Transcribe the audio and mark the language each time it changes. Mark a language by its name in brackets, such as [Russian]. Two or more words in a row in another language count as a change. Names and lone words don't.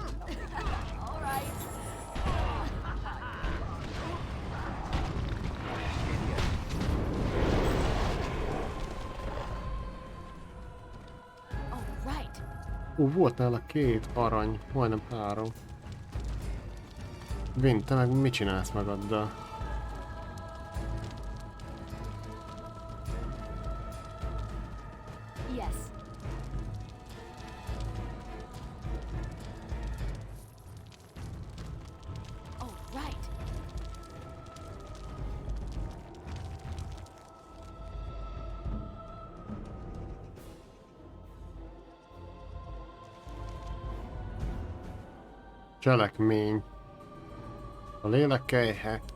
[Hungarian] Volt nála 2 arany, majdnem 3. Wynne, te meg mit csinálsz magaddal? [English] Yes. Oh, right. [Hungarian] Cselekmény. A lélek kelyhe.